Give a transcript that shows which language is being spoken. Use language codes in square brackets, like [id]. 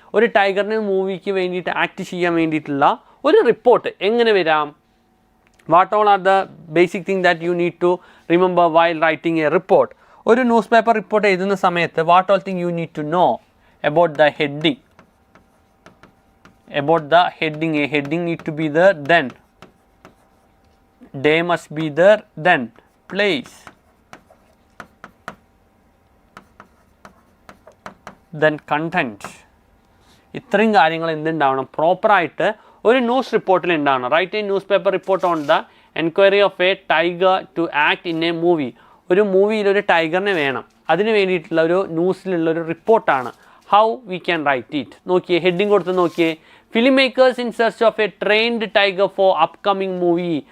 [ml] ഒരു ടൈഗറിനെ മൂവിക്ക് വേണ്ടിയിട്ട് ആക്ട് ചെയ്യാൻ വേണ്ടിയിട്ടുള്ള ഒരു റിപ്പോർട്ട് എങ്ങനെ വരാം? [en] What all are the basic thing that you need to remember while writing a report. [ml] ഒരു ന്യൂസ് പേപ്പർ റിപ്പോർട്ട് എഴുതുന്ന സമയത്ത് [en] What all thing you need to know about the heading. About the heading, a heading need to be there, then day must be there, then place, then content. [ml] ഇത്രയും കാര്യങ്ങൾ എന്തുണ്ടാവണം? പ്രോപ്പറായിട്ട് ഒരു news റിപ്പോർട്ടിൽ ഉണ്ടാവണം. [en] Write a newspaper report on the enquiry of a tiger to act in a movie. [ml] ഒരു മൂവിയിൽ ഒരു ടൈഗറിനെ വേണം, അതിന് വേണ്ടിയിട്ടുള്ള ഒരു ന്യൂസിലുള്ളൊരു റിപ്പോർട്ടാണ്. [en] How we can write it? [ml] നോക്കിയേ, ഹെഡിങ് കൊടുത്ത് നോക്കിയേ, [en] Film makers in search of a trained tiger for upcoming movie.